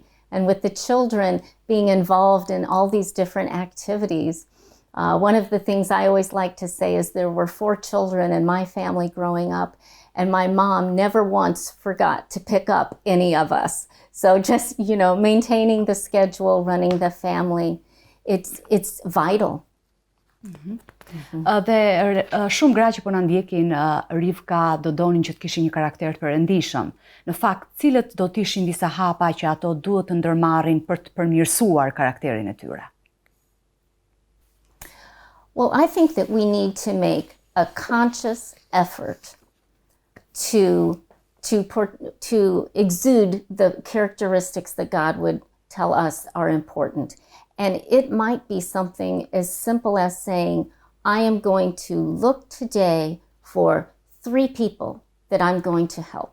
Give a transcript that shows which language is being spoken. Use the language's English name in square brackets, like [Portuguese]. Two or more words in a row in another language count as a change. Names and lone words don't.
[English] And with the children being involved in all these different activities, one of the things I always like to say is there were 4 children in my family growing up, and my mom never once forgot to pick up any of us. So just, maintaining the schedule, running the family, it's vital. [Albanian] Dhe shumë gra që po na ndjekin, Rivka, do donin që të kishin një karakter të perëndishëm. Në fakt, cilët do të ishin disa hapa që ato duhet të ndërmarrin për të përmirësuar karakterin e tyre? [English] Well, I think that we need to make a conscious effort to exude the characteristics that God would tell us are important. And it might be something as simple as saying, I am going to look today for 3 people that I'm going to help.